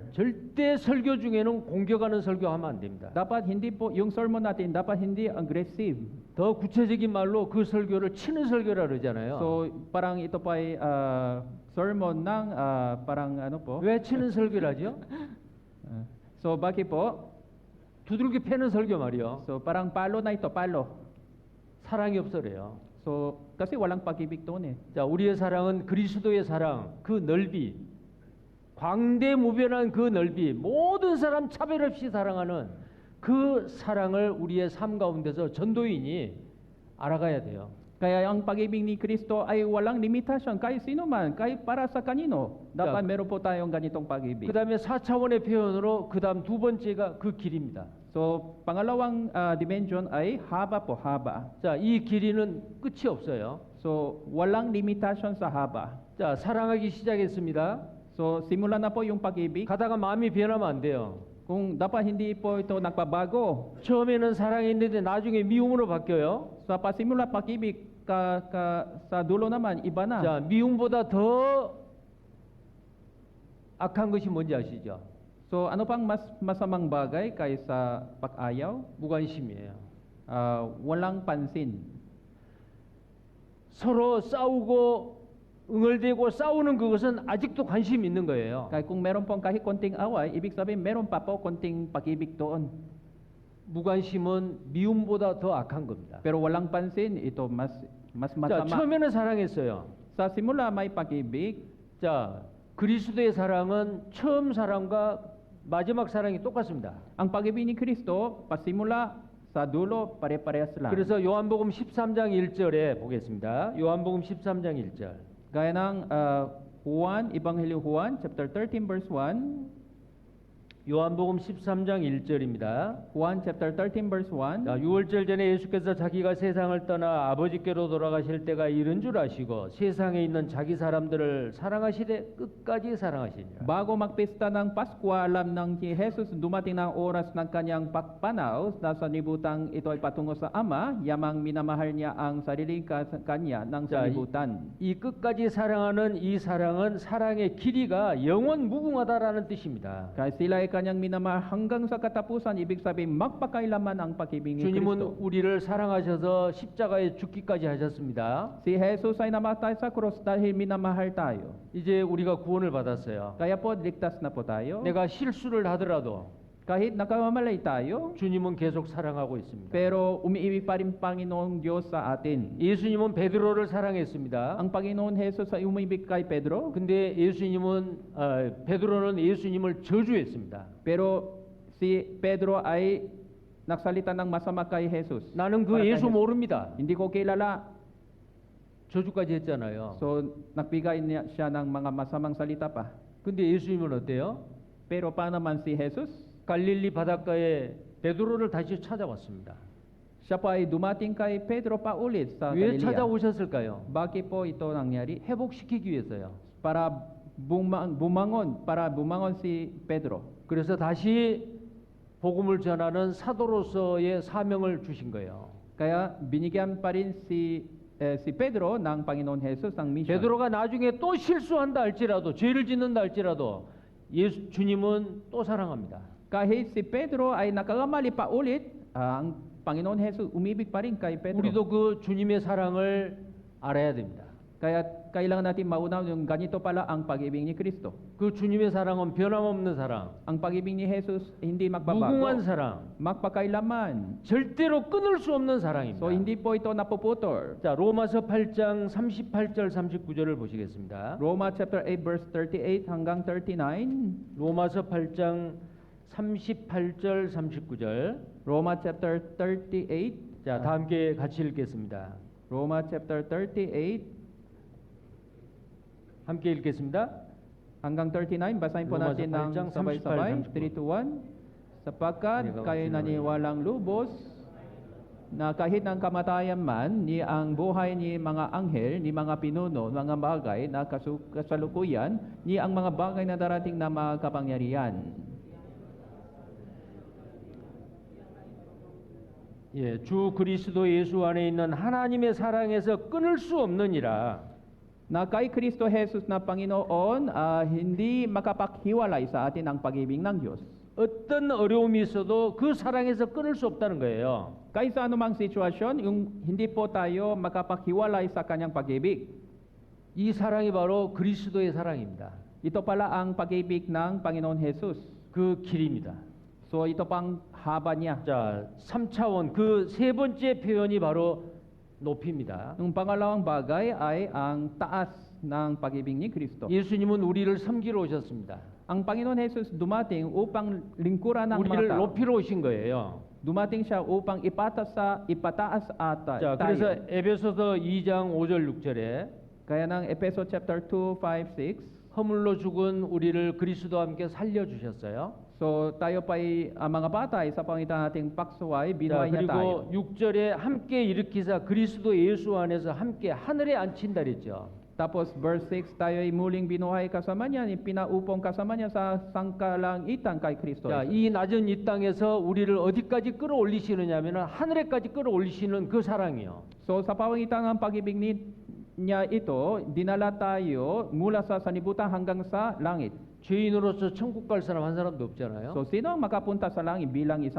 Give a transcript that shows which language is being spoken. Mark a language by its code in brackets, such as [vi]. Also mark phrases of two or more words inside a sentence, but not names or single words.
[ko] 절대 설교 중에는 공격하는 설교하면 안 됩니다. [tl] Dapat hindi po, yung sermon natin, dapat hindi aggressive. [ko] 더 구체적인 말로 그 설교를 치는 설교라 그러잖아요. [tl] So, parang ito pa ay sermon ng parang ano po. [ko] 왜 치는 설교라죠? [tl] So, bakit po? [ko] 두들겨 패는 설교 말이요. [tl] So, parang palo na ito, palo. [ko] 사랑이 없어 그래요. [tl] So, kasi walang pag-ibig doon eh. [ko] 자, 우리의 사랑은 그리스도의 사랑, 그 넓이, 광대무변한 그 넓이, 모든 사람 차별 없이 사랑하는 그 사랑을 우리의 삶 가운데서 전도인이 알아가야 돼요. [tl] Kaya ang pag-ibig ni Kristo ay walang limitasyon. Kahit sino man, kahit para sa kanino. Dapat meron po tayong ganitong pag-ibig. [ko] 그 다음에 4차원의 표현으로 그 다음 두 번째가 그 길입니다. [tl] So, pangalawang dimension ay haba po, haba. [ko] 자, 이 길이는 끝이 없어요. [tl] So, walang limitasyon sa haba. [ko] 자, 사랑하기 시작했습니다. [tl] So, simula na po yung pag-ibig. [ko] 가다가 마음이 변하면 안 돼요. [tl] Kung dapat hindi po ito nagbabago, [ko] 처음에는 사랑이 있는데 나중에 미움으로 바뀌어요. [tl] sa pasimula pag-ibig sa dulo naman iba na. [ko] 자, 미움보다 더 악한 것이 뭔지 아시죠? [tl] So ano pang mas masamang bagay kaysa pag-ayaw? [ko] 무관심이에요. [tl] Walang pansin. [ko] 서로 싸우고 응얼대고 싸우는 그것은 아직도 관심 있는 거예요. [tl] Kaya kung meron pong kahit konting away, ibig sabihin meron pa po konting pag-ibig doon. [ko] 무관심은 미움보다 더 악한 겁니다. [tl] Pero walang pansin, ito mas [ko] 자, [tl] masama. [ko] 처음에는 사랑했어요. [tl] Sa simula may pag-ibig, [ko] 자, 그리스도의 사랑은 처음 사랑과 마지막 사랑이 똑같습니다. [tl] ang pag-ibig ni Kristo, pasimula sa dulo, pare-parehas lang. [ko] 그래서 요한복음 13장 1절에 보겠습니다. 요한복음 13장 1절. [tl] Gaya ng Juan, Ebanghelyo Juan, [en] chapter 13, verse 1. [ko] 요한복음 13장 1절입니다. [tl] Juan [en] chapter 13, verse 1. [ko] 자, 6월절 전에 예수께서 자기가 세상을 떠나 아버지께로 돌아가실 때가 이른 줄 아시고 세상에 있는 자기 사람들을 사랑하시되 끝까지 사랑하시니라. [tl] Bago magpista ng Pasko, alam ng si Jesus dumating na ang oras ng kanyang pagpanaw na sanibutang ito ay patungo sa Ama, yamang minamahal niya ang sarili kanya ng [ko] 자, [tl] sanlibutan. [ko] 이 끝까지 사랑하는 이 사랑은 사랑의 길이가 영원 무궁하다라는 뜻입니다. [tl] Kaya sila ay kanyang minamahal hanggang sa katapusan, ibig sabihin magpakailaman ang pag-ibig ni [ko] 주님은 [tl] Kristo. [ko] 우리를 사랑하셔서 십자가에 죽기까지 하셨습니다. [tl] Si Jesus ay namatay sa krus dahil minamahal tayo. [ko] 이제 우리가 구원을 받았어요. [tl] Kaya po, ligtas na po tayo. [ko] 내가 실수를 하더라도 [tl] Kahit nagkamalay tayo, [ko] 주님은 계속 사랑하고 있습니다. [tl] pero umiibig pa rin Panginoong Diyos sa atin. [ko] 예수님은 베드로를 사랑했습니다. [tl] Ang Panginoon Jesus ay umibig kay Pedro, [ko] 근데 베드로는 예수님을 저주했습니다. [tl] pero si Pedro ay nagsalita ng masama kay Jesus. [ko] 나는 그 [tl] Para kay [ko] 예수 [tl] Jesus. [ko] 모릅니다. [tl] Hindi ko kilala. [ko] 저주까지 했잖아요. [tl] So, nagbigay niya siya ng mga masamang salita pa. [ko] 근데 예수님은 어때요? [tl] Pero paano naman si Jesus? [ko] 갈릴리 바닷가에 베드로를 다시 찾아왔습니다. [tl] Siya pa ay dumating kay Pedro pa ulit sa [ko] 왜 [tl] Galilea. [ko] 찾아오셨을까요? [tl] Bakit po ito nangyari? [ko] 회복시키기 위해서요. [tl] Para bumangon si Pedro. [ko] 그래서 다시 복음을 전하는 사도로서의 사명을 주신 거예요. [tl] Kaya binigyan pa rin si Pedro ng Panginoon Jesus ng mission. [ko] 베드로가 나중에 또 실수한다 할지라도 죄를 짓는다 할지라도 주님은 또 사랑합니다. [tl] Kahit si Pedro ay nakakamali pa ulit, ang Panginoon Jesus umibig pa rin kay Pedro. [ko] 우리도 그 주님의 사랑을 알아야 됩니다. [tl] Kaya kailangan natin maunaw yung ganito pala ang pag-ibig ni Kristo. [ko] 그 주님의 사랑은 변함없는 사랑, [tl] Ang pag-ibig ni Jesus hindi [ko] 무궁한 [tl] magbabago, [ko] 사랑, [tl] magpakailaman. [ko] 절대로 끊을 수 없는 사랑입니다. [tl] So hindi po ito napuputol. [ko] 자, 로마서 8장 38절 39절을 보시겠습니다. [tl] Roma [en] chapter 8 verse 38 [tl] hanggang 39. [ko] 로마서 8장 38절 39절. [tl] Roma chapter 38. [ko] 자, 다 함께 같이 읽겠습니다. [tl] Roma chapter 38 [ko] 함께 읽겠습니다. [tl] hanggang 39. Basahin po Roma natin 8 ng sabay-sabay. 38, 3 to 1. Sapagkat Hindi ka kayo naniwalang lubos na kahit ng kamatayan man, ni ang buhay ni mga anghel, ni mga pinuno, mga bagay na kasalukuyan, ni ang mga bagay na darating na mga kapangyarihan. [ko] 예, 주 그리스도 예수 안에 있는 하나님의 사랑에서 끊을 수 없느니라. [tl] Na kay Kristo Jesus na Panginoon, hindi makapaghiwalay sa atin ang pag-ibig ng Diyos. [ko] 어떤 어려움이 있어도 그 사랑에서 끊을 수 없다는 거예요. [tl] Kahit sa anumang sitwasyon, yung hindi po tayo makapaghiwalay sa kanyang pag-ibig. [ko] 이 사랑이 바로 그리스도의 사랑입니다. [tl] Ito pala ang pag-ibig ng Panginoon Jesus. [ko] 그 길입니다. [tl] So ito pang haba niya. [ko] 자, 3차원 그 세 번째 표현이 바로 높입니다. [tl] Yung pangalawang bagay ay ang taas ng pag-ibig ni Kristo. [ko] 예수님은 우리를 섬기러 오셨습니다. [tl] Ang Panginoon Jesus dumating upang lingkuran ng mga [ko] 우리를 [tl] tao. [ko] 높이러 오신 거예요. [tl] Dumating siya upang ipataas [ko] 자, 그래서 [tl] tayo. [ko] 에베소서 2장 5절 6절에 [tl] Kaya ng Efeso chapter 2, 5, 6. [ko] 허물로 죽은 우리를 그리스도와 함께 살려 주셨어요. [tl] So tayo pa'y mga patay sa pangitan nating paksuway, [ko] 자, [tl] binuhay niya tayo. [ko] 그리고 6절에 함께 일으키사 그리스도 예수 안에서 함께 하늘에 앉힌다 그랬죠. [tl] Tapos verse 6, tayo ay muling binuhay kasama niya, pinaupong kasama niya sa sangkalangitan kay Kristo. [ko] 자, 이 낮은 이 땅에서 우리를 어디까지 끌어올리시느냐면 하늘에까지 끌어올리시는 그 사랑이요. [tl] So sa pamangitan ng pag-ibig niya ito, dinala tayo mula sa sanlibutan hanggang sa langit. [ko] 죄인으로서 천국 갈 사람 한 사람도 없잖아요. [tl] So sino ang makapunta sa langit bilang isang